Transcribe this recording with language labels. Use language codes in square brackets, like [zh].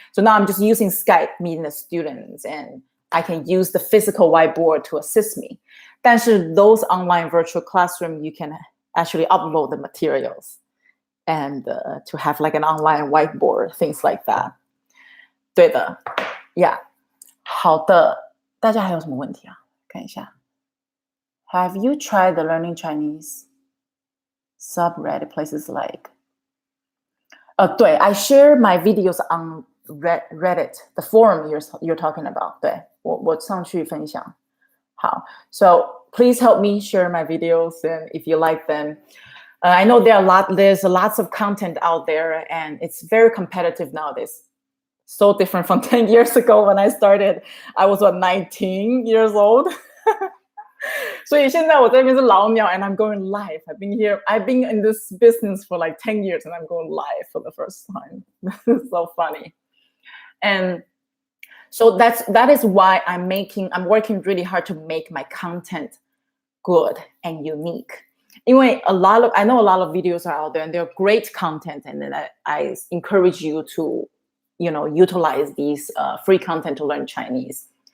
[en] So now I'm just using Skype, meeting the students, and I can use the physical whiteboard to assist me. [zh] 但是 [en] those online virtual classroom, you can actually upload the materials and to have like an online whiteboard, things like that. [zh] 对的 [en] Yeah. [zh] 好的，大家还有什么问题啊？看一下。 [en] Have you tried the Learning Chinese subreddit places like [zh] 对 [en] I share my videos on Reddit, the forum you're talking about. [zh] 对，我上去分享。好 [en] so please help me share my videos and if you like them. I know there's lots of content out there and it's very competitive nowadays. So different from 10 years ago when I started. I was 19 years old. [zh] 所以现在我这边是老鸟 [en] and I'm going live. I've been in this business for like 10 years and I'm going live for the first time. This is so funny. And so that is why I'm working really hard to make my content good and unique. [zh] 因为 [en] I know a lot of videos are out there and they're great content, and then I encourage you to, utilize these free content to learn Chinese.